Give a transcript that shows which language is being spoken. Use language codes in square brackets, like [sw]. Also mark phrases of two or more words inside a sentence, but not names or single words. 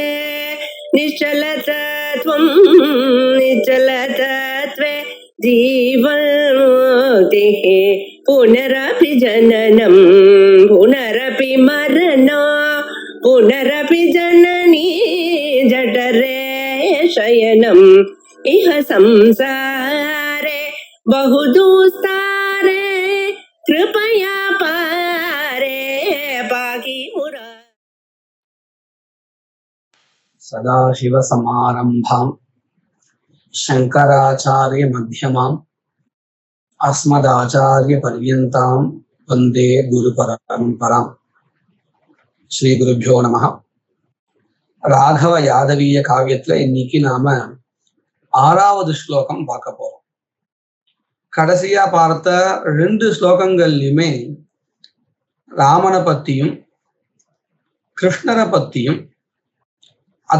[sa] निश्चलतत्वं निश्चलतत्वे जीवन्मुक्तिः पुनरपि जननं पुनरपि मरणं पुनरपि जननी जठरे शयनम् इह संसारे बहुदुस्तारे कृपया पारे पाहि मुरा सदाशिवसमारम्भाम् शङ्कराचार्यमध्यमाम् अस्मदाचार्यपर्यन्ताम् वन्दे गुरुपरम्पराम्. श्रीगुरुभ्यो नमः. [ta] ராகவ யாதவீய காவியத்துல இன்னைக்கு நாம 6வது ஸ்லோகம் பார்க்க போறோம். கடைசியா பார்த்த 2 ஸ்லோகங்கள்லயுமே ராமனை பத்தியும் கிருஷ்ணரை பத்தியும் அத